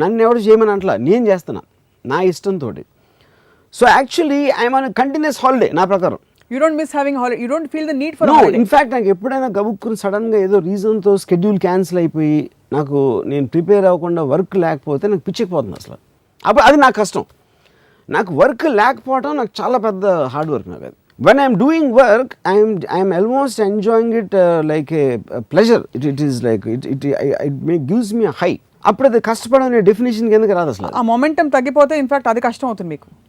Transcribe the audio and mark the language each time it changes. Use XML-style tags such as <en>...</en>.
<te>నన్ను ఎవరు చేయమని అట్లా నేను చేస్తున్నా నా ఇష్టంతో.</te> <en>so actually I'm on continuous holiday</en> <te>నా ప్రకారం.</te> <en>You don't miss having holiday, you don't feel the need for holiday.</en> <te>In fact నాకు ఎప్పుడైనా గబుక్కుని సడన్గా ఏదో రీజన్తో షెడ్యూల్ క్యాన్సిల్ అయిపోయి నేను ప్రిపేర్ అవ్వకుండా వర్క్ లేకపోతే నాకు పిచ్చకపోతుంది అసలు. అప్పుడు అది నాకు కష్టం. నాకు వర్క్ లేకపోవడం నాకు చాలా పెద్ద హార్డ్ వర్క్. నాకు అది</te> <en>when I'm doing work, I'm almost enjoying it like a pleasure. It is like it gives me a high.</en> <te>అప్పుడు అది కష్టపడడం అనే డెఫినేషన్ కిందకి రాదు అసలు. ఆ మొమెంటం తగ్గిపోతే ఇన్ఫాక్ట్ అది కష్టం అవుతుంది మీకు.</te>